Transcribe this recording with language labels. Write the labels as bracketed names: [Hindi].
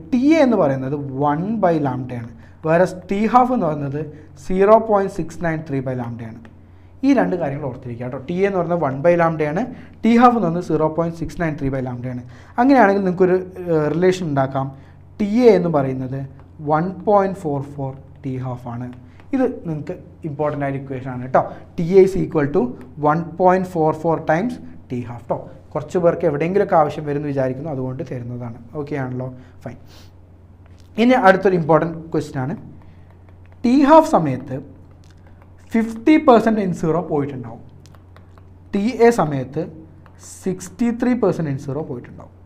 [Malayalam] TA എന്ന് പറയുന്നത് 1/λ ആണ്, വേറെ T½ എന്ന് പറയുന്നത് 0.693/λ ആണ്. ഈ രണ്ട് കാര്യങ്ങൾ ഓർത്തിരിക്കുക കേട്ടോ. TA എന്ന് പറയുന്നത് 1/λ ആണ്, T½ എന്ന് പറയുന്നത് 0.693/λ ആണ്. അങ്ങനെയാണെങ്കിൽ നിങ്ങൾക്കൊരു റിലേഷൻ ഉണ്ടാക്കാം. TA എന്ന് പറയുന്നത് 1.44 T½ ആണ്. ഇത് നിങ്ങൾക്ക് ഇമ്പോർട്ടൻ്റ് ആയ ഇക്വേഷൻ ആണ് കേട്ടോ. [English] TA is equal to 1.44 times T½ [Malayalam] കേട്ടോ. കുറച്ച് പേർക്ക് എവിടെയെങ്കിലുമൊക്കെ ആവശ്യം വരുമെന്ന് വിചാരിക്കുന്നു, അതുകൊണ്ട് തരുന്നതാണ്. ഓക്കെ ആണല്ലോ, ഫൈൻ. ഇനി അടുത്തൊരു ഇമ്പോർട്ടൻറ്റ് ക്വസ്റ്റ്യൻ ആണ്. T½ സമയത്ത് 50% N0 പോയിട്ടുണ്ടാവും. TA സമയത്ത് 63% N0 പോയിട്ടുണ്ടാവും.